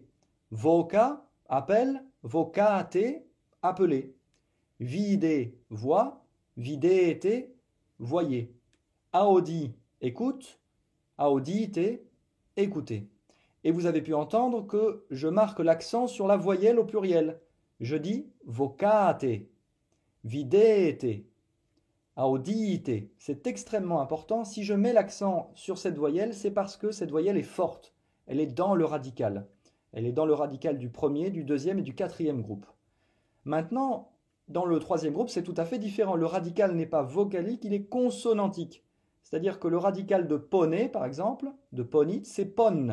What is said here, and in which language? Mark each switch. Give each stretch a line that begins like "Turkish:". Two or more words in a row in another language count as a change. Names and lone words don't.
French: Voca, appelle, vocate, appeler. Vide, voix, videte, voyez. Audi, écoute, audite, écoutez. Et vous avez pu entendre que je marque l'accent sur la voyelle au pluriel. Je dis
Latin: vocate, videte, audite.
French: C'est extrêmement important. Si je mets l'accent sur cette voyelle, c'est parce que cette voyelle est forte. Elle est dans le radical. Elle est dans le radical du premier, du deuxième et du quatrième groupe. Maintenant, dans le troisième groupe, c'est tout à fait différent. Le radical n'est pas vocalique, il est consonantique. C'est-à-dire que le radical de poney, par exemple, de ponit, c'est pon.